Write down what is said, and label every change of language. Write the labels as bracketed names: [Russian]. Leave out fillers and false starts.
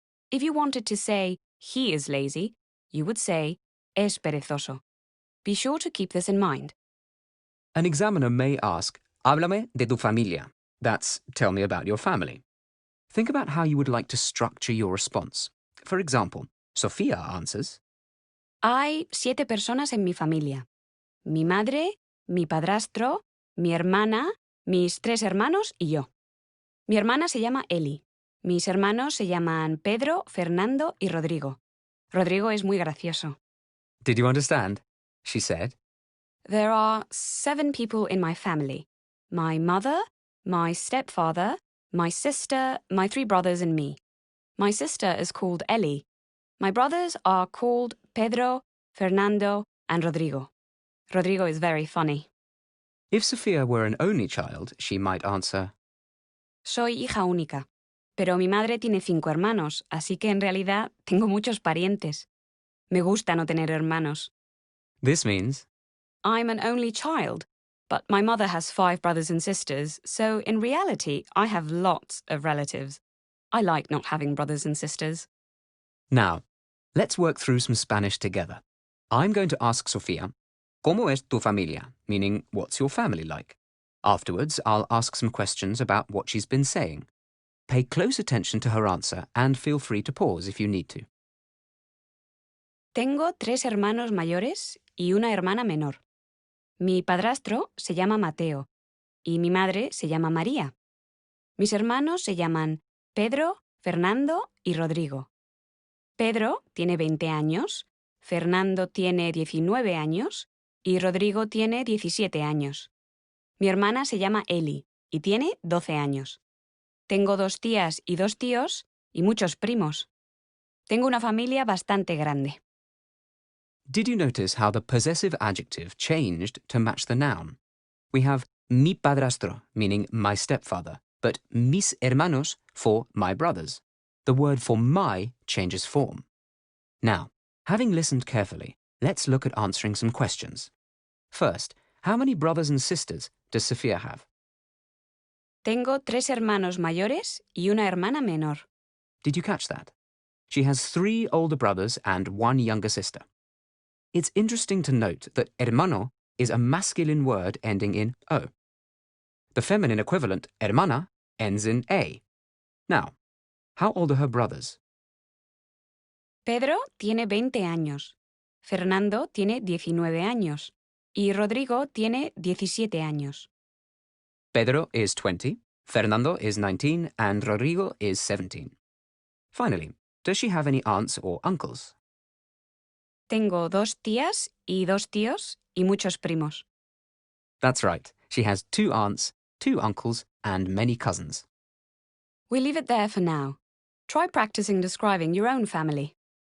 [English] If you wanted to say he is lazy, you would say [Spanish] es perezoso. [English] Be sure to keep this in mind. An examiner may ask, [Spanish] háblame de tu familia. [English] That's, tell me about your family. Think about how you would like to structure your response. For example, Sofia answers, [Spanish] Hay 7 personas en mi familia. Mi madre, mi padrastro, mi hermana, mis 3 hermanos y yo. Mi hermana se llama Eli. Mis hermanos se llaman Pedro, Fernando y Rodrigo. Rodrigo es muy gracioso. [English] Did you understand? She said. There are 7 people in my family. My mother, my stepfather, my sister, my 3 brothers and me. My sister is called Eli. My brothers are called Pedro, Fernando and Rodrigo. Rodrigo is very funny. If Sofia were an only child, she might answer, [Spanish] Soy hija única, pero mi madre tiene 5 hermanos, así que en realidad tengo muchos parientes. Me gusta no tener hermanos. [English] This means, I'm an only child, but my mother has 5 brothers and sisters, so in reality I have lots of relatives. I like not having brothers and sisters. Now, let's work through some Spanish together. I'm going to ask Sofia, [Spanish] ¿Cómo es tu familia? [English] Meaning, what's your family like? Afterwards, I'll ask some questions about what she's been saying. Pay close attention to her answer and feel free to pause if you need to. [Spanish] Tengo 3 hermanos mayores y una hermana menor. Mi padrastro se llama Mateo y mi madre se llama María. Mis hermanos se llaman Pedro, Fernando y Rodrigo. Pedro tiene 20 años, Fernando tiene 19 años y Rodrigo tiene 17 años. Mi hermana se llama Eli y tiene 12 años. Tengo 2 tías y 2 tíos y muchos primos. Tengo una familia bastante grande. [English] Did you notice how the possessive adjective changed to match the noun? We have mi padrastro, meaning my stepfather, but mis hermanos for my brothers. The word for my changes form. Now, having listened carefully, let's look at answering some questions. First, how many brothers and sisters does Sophia have? [Spanish] Tengo 3 hermanos mayores y una hermana menor. [English] Did you catch that? She has 3 older brothers and 1 younger sister. It's interesting to note that hermano is a masculine word ending in O. The feminine equivalent, hermana, ends in A. Now, how old are her brothers? [Spanish] Pedro tiene 20 años. Fernando tiene 19 años. Y Rodrigo tiene 17 años. [English] Pedro is 20, Fernando is 19, and Rodrigo is 17. Finally, does she have any aunts or uncles? Tengo 2 tías y 2 tíos y muchos primos. That's right. She has 2 aunts, 2 uncles, and many cousins. We leave it there for now. Try practicing describing your own family.